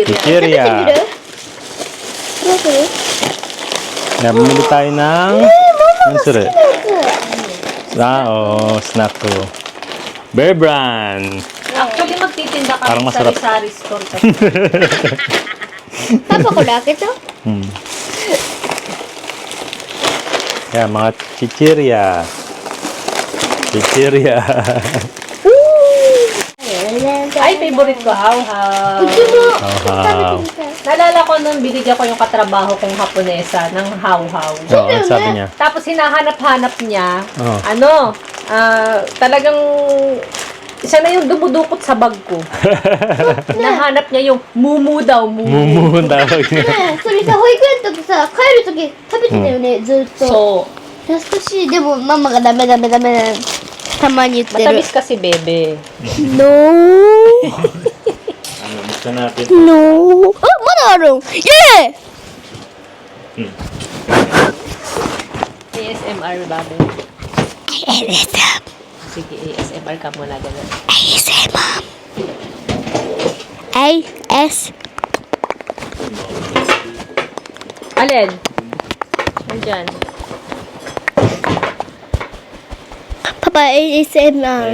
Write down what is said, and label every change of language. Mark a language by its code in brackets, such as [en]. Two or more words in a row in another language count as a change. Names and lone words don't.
[ja] 食べてみ [tl] Chichirya. [ja] るどうする [tl] Nabili tayo ng... Ano sir? Snack ko. Bear Brand. Actually, magtitinda kami Parang sa masarap. Rizari store. [ja] パパこれ開けた [tl] Hmm. Yan, mga chichirya. Chichirya. Ay, favorite ko, how-how. [ja] うちも [tl] Wow. [ja] 食べてみたい [tl] Naalala ko nung binigyan ko yung katrabaho kong Haponesa ng how-how. Oo, ano sabi niya? Tapos hinahanap-hanap niya, Oh. talagang isa na yung dumudukot sa bag ko. Hinahanap niya yung mumu daw, mumu. Mumu ang tawag niya. [ja] ねえそれさ保育園とかさ帰るとき食べてたよね、ずっと [tl] So, [ja] 懐かしいでもママがダメダメダメだたまに言ってる [tl] matamis kasi, bebe. No Ano, gusto natin. [ja] No あまだあるんイエーイ [tl] ASMR, babe. Sige, ASMR ka muna ganun. AS Alin? Nandyan. Papa ASMR